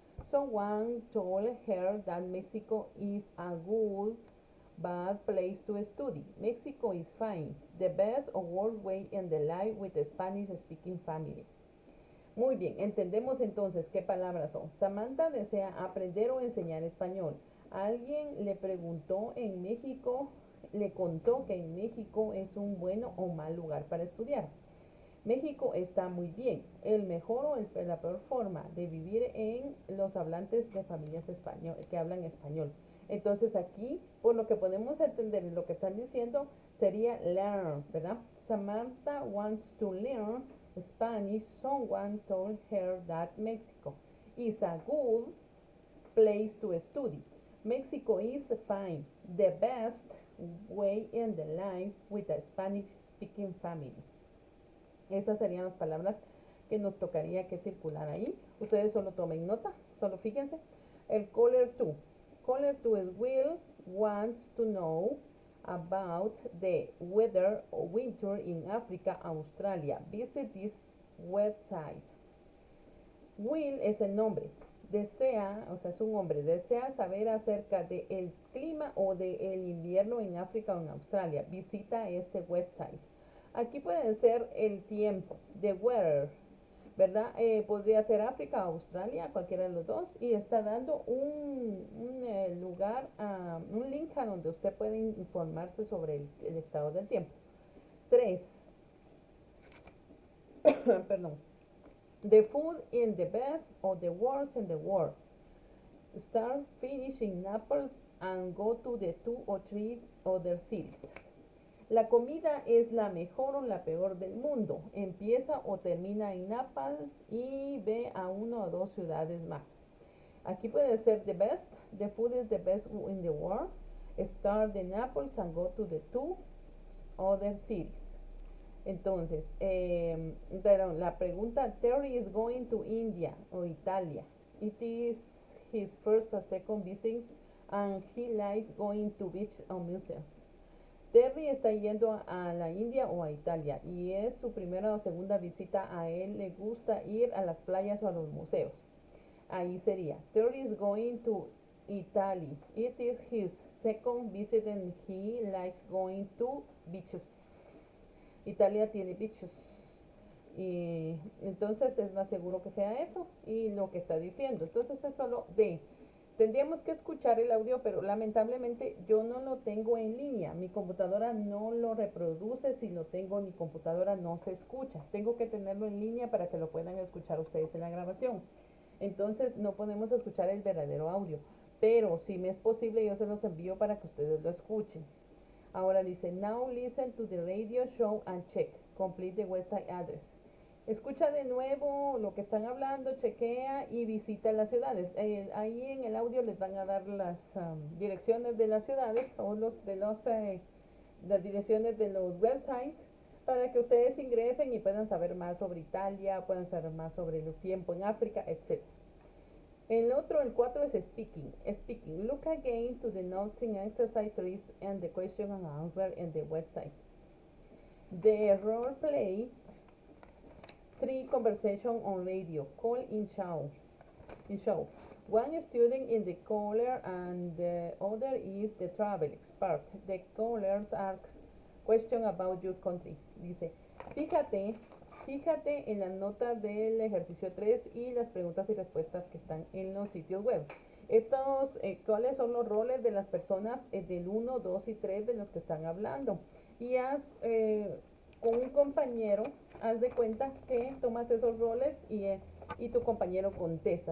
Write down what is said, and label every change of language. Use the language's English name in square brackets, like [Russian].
[English] Someone told her that Mexico is a good bad place to study. Mexico is fine, the best or worst way in the life with a Spanish speaking family. [Spanish] Muy bien, entendemos entonces qué palabras son. Samantha desea aprender o enseñar español. Alguien le preguntó en México, le contó que en México es un bueno o mal lugar para estudiar. México está muy bien. El mejor o la peor forma de vivir en los hablantes de familias que hablan español. Entonces aquí, por lo que podemos entender lo que están diciendo, sería learn, ¿verdad? [English] Samantha wants to learn Spanish. Someone told her that Mexico is a good place to study. Mexico is fine, the best way in the life with a Spanish speaking family. [Spanish] Esas serían las palabras que nos tocaría que circular ahí. Ustedes solo tomen nota, solo fíjense. El caller 2. [English] Caller 2 es Will wants to know about the weather or winter in Africa, Australia. Visit this website. Will es el nombre. [Spanish] Desea, o sea, es un hombre, desea saber acerca del clima o del invierno en África o en Australia. Visita este website. Aquí puede ser el tiempo, the weather, ¿verdad? Podría ser África, Australia, cualquiera de los dos. Y está dando un lugar, un link a donde usted puede informarse sobre el estado del tiempo. 3. Perdón. [English] The food in the best or the worst in the world. Start, finish in Naples and go to the 2 or 3 other cities. [Spanish] La comida es la mejor o la peor del mundo. Empieza o termina en Naples y ve a 1 o 2 ciudades más. Aquí puede ser the best. [English] The food is the best in the world. Start in Naples and go to the 2 other cities. [Spanish] Entonces, pero la pregunta, Terry is going to India o Italia. [English] It is his first or second visit and he likes going to beach or museums. [Spanish] Terry está yendo a la India o a Italia y es su primera o segunda visita. A él le gusta ir a las playas o a los museos. [English] Ahí sería, Terry is going to Italy. It is his second visit and he likes going to beaches. [Spanish] Italia tiene beaches. Y entonces es más seguro que sea eso y lo que está diciendo. Entonces es solo de. Tendríamos que escuchar el audio, pero lamentablemente yo no lo tengo en línea. Mi computadora no lo reproduce. Si lo tengo en mi computadora no se escucha. Tengo que tenerlo en línea para que lo puedan escuchar ustedes en la grabación. Entonces no podemos escuchar el verdadero audio. Pero si me es posible yo se los envío para que ustedes lo escuchen. [English] Ahora dice, now listen to the radio show and check. Complete the website address. [Spanish] Escucha de nuevo lo que están hablando, chequea y visita las ciudades. Ahí en el audio les van a dar las direcciones de las ciudades o las direcciones de los websites para que ustedes ingresen y puedan saber más sobre Italia, puedan saber más sobre el tiempo en África, etc. El otro, el 4 es speaking. Speaking. [English] Look again to the notes in exercise 3 and the question and answer in the website. The role play 3 conversation on radio. Call in show. One student in the caller and the other is the travel expert. The callers ask question about your country. [Spanish] Dice, fíjate en la nota del ejercicio 3 y las preguntas y respuestas que están en los sitios web. Estos, ¿cuáles son los roles de las personas del 1, 2 y 3 de los que están hablando? Y con un compañero, haz de cuenta que tomas esos roles y tu compañero contesta.